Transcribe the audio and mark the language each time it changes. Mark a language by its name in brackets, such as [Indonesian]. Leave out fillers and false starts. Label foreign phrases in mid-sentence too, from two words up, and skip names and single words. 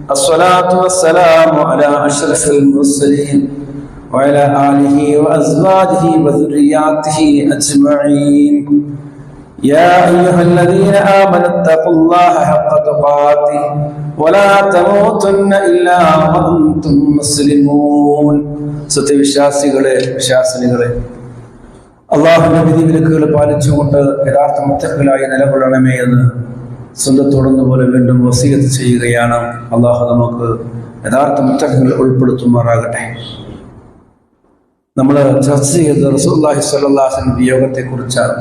[Arabic] الصلاة والسلام على أشرف المرسلين وعلى آله وأزواجه وذرياته أجمعين. يا أيها الذين آمنوا اتقوا الله حق تقاته ولا تموتن إلا وأنتم مسلمون. [Malayalam] സത്യവിശ്വാസികളെ, വിശ്വാസിനികളെ, അള്ളാഹുവിന്റെ വിധിവിലക്കുകൾ പാലിച്ചുകൊണ്ട് യഥാർത്ഥ മുത്തഖിലായി നിലകൊള്ളണമേ എന്ന് സ്വന്തത്തോടുന്ന പോലെ വീണ്ടും വസിയത്ത് ചെയ്യുകയാണ്. അള്ളാഹു നമുക്ക് യഥാർത്ഥ മുത്തഖിൽ ഉൾപ്പെടുത്തുമാറാകട്ടെ. നമ്മൾ ചർച്ച ചെയ്ത റസൂലുള്ളാഹി [Arabic] صلى الله عليه وسلم [Malayalam] വിയോഗത്തെ കുറിച്ചാണ്.